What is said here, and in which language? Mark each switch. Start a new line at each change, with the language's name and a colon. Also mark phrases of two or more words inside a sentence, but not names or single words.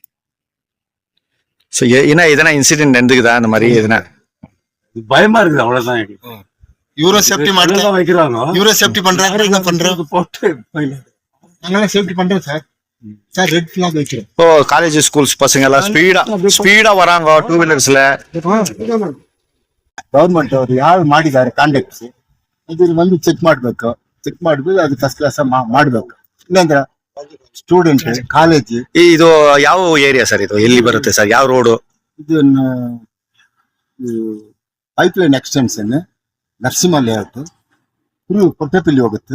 Tamil: ஸோ என்ன எதனா இன்சிடென்ட் நடந்துக்குதா அந்த மாதிரி? எதுனா பயமா இருக்குது, அவ்வளவுதான்.
English: Euro safety model
Tamil: வைக்கிறாங்க,
English: Euro safety
Tamil: பண்றாங்க, என்ன பண்றோம் போட்டு நாங்களாம் சேஃப்டி பண்றோம் சார். சார்
English: red flag
Tamil: வைக்கிறோம். இப்போ
English: college schools
Tamil: பசங்க எல்லாம் ஸ்பீடா வராங்க
English: two wheelers.
Kannada: ಗೌರ್ಮೆಂಟ್ ಅವರು ಯಾರು ಮಾಡಿದ್ದಾರೆ ಕಾಂಟ್ಯಾಕ್ಟ್ಸ್ ಇದು ಒಂದು ಚೆಕ್ ಮಾಡಬೇಕು, ಚೆಕ್ ಮಾಡಿಬಿಟ್ಟು ಅದು
English: first class
Kannada: ಮಾಡಬೇಕು. ಇಲ್ಲಾಂದ್ರೆ
English: student college.
Kannada: ಇದು ಯಾವ ಏರಿಯಾ ಸರ್? ಇದು ಎಲ್ಲಿ ಬರುತ್ತೆ ಸರ್? ಯಾವ ರೋಡು ಇದು?
English: pipe line extension
Kannada: ನರಸಿಂಹ ಲೇಔಟ್, ಫುಲ್ ಕೊಟ್ಟೆಪಲ್ಲಿ ಹೋಗುತ್ತೆ.